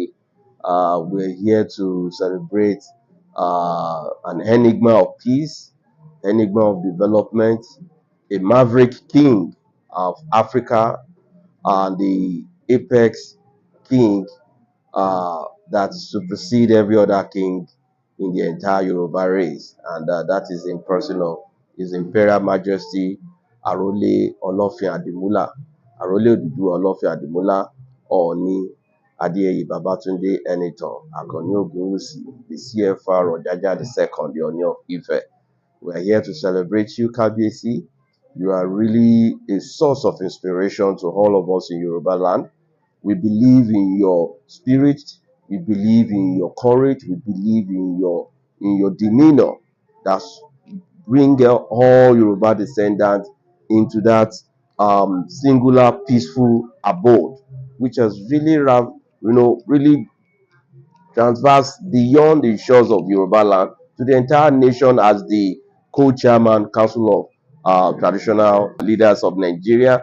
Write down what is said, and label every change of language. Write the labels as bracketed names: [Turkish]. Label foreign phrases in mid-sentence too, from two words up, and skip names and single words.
[English] We're here to celebrate an enigma of peace, enigma of development, a maverick king of Africa, and the apex king that supersede every other king in the entire Yoruba race, and that is in person of His Imperial Majesty Arole Olofin Adimula, Arole Odudu Olofin Adimula, Ooni Adeyeye Babatunde Enitan Akanni Ogunwusi, the CFR Ojaja II, the Ooni of Ife. We are here to celebrate you, Kabiyesi. You are really a source of inspiration to all of us in Yoruba land. We believe in your spirit. We believe in your courage. We believe in your demeanor. That's bring all Yoruba descendants into that singular, peaceful abode, which has really, really transverse beyond the shores of Yoruba land to the entire nation as the co-chairman, Council of Traditional Leaders of Nigeria.